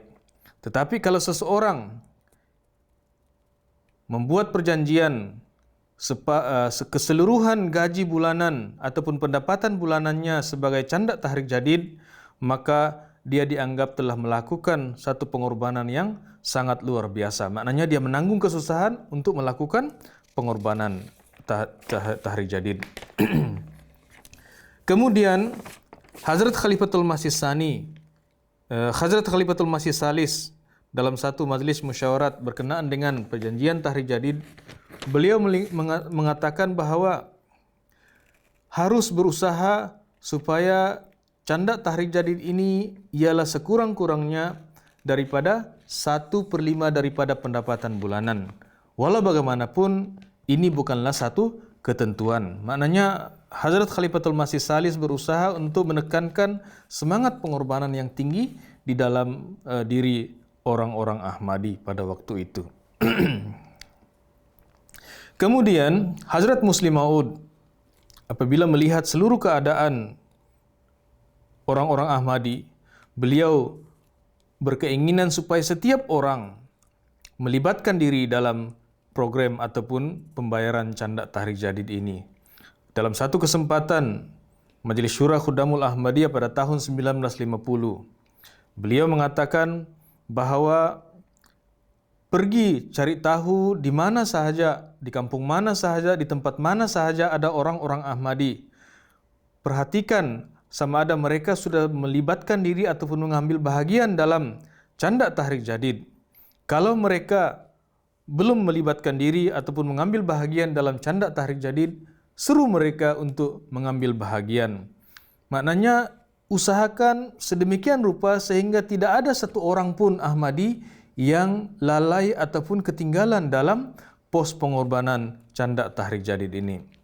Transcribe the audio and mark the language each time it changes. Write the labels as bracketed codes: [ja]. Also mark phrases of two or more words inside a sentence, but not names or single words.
[ms] Tetapi kalau seseorang membuat perjanjian keseluruhan gaji bulanan ataupun pendapatan bulanannya sebagai canda tahrik jadid, maka dia dianggap telah melakukan satu pengorbanan yang sangat luar biasa. Maknanya dia menanggung kesusahan untuk melakukan pengorbanan tahrik jadid. Kemudian Hazrat Khalifatul Masih Tsani, Hazrat Khalifatul Masih Salis dalam satu majlis musyawarat berkenaan dengan perjanjian tahrik jadid, beliau mengatakan bahawa harus berusaha supaya canda tahrik jadid ini ialah sekurang-kurangnya daripada 1/5 daripada pendapatan bulanan. Walau bagaimanapun ini bukanlah satu ketentuan. Maknanya Hazrat Khalifatul Masih Salis berusaha untuk menekankan semangat pengorbanan yang tinggi di dalam diri orang-orang Ahmadi pada waktu itu. Kemudian Hazrat Muslim Maud apabila melihat seluruh keadaan orang-orang Ahmadi, beliau berkeinginan supaya setiap orang melibatkan diri dalam program ataupun pembayaran canda tahrik jadid ini. Dalam satu kesempatan Majelis Syura Khudamul Ahmadiyah pada tahun 1950, beliau mengatakan bahawa pergi cari tahu di mana sahaja, di kampung mana sahaja, di tempat mana sahaja ada orang-orang Ahmadi. Perhatikan sama ada mereka sudah melibatkan diri ataupun mengambil bahagian dalam canda tahrik jadid. Kalau mereka belum melibatkan diri ataupun mengambil bahagian dalam canda tahrik jadid, seru mereka untuk mengambil bahagian. Maknanya usahakan sedemikian rupa sehingga tidak ada satu orang pun Ahmadi yang lalai ataupun ketinggalan dalam pos pengorbanan canda tahrik jadid ini.